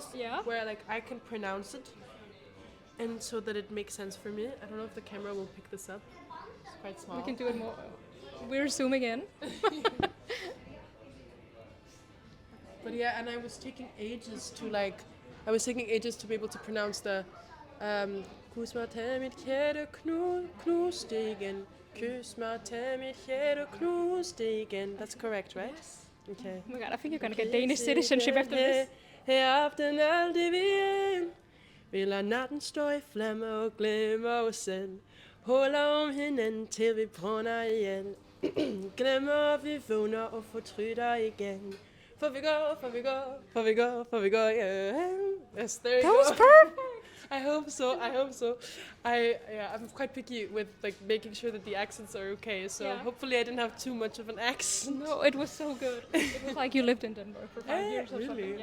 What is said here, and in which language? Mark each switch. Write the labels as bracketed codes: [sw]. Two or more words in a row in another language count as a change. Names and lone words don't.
[en] Where I can pronounce it, and so that it makes sense for me. I don't know if the camera will pick this up. It's quite small. We can do it more. We're zooming in. But and I was taking ages to be able to pronounce the [da] Kus mig til mit hjerte, knus det igen. Kys mig til mit hjerte, knus det igen. [en] That's correct, right? Yes. Okay. Oh my god, I think you're gonna get Danish citizenship after this. [da] Her aften alt det vi vil lade natten stå i flamme og glemme os selv. Holder om hinanden til vi brænder igen. Glemmer vi vågner og fortryder igen. [en] For we go, yeah. Yes, there you go. That was perfect. I hope so. I'm quite picky with making sure that the accents are okay. So hopefully I didn't have too much of an accent. No, it was so good. It was like you lived in Denmark for 5 years or something.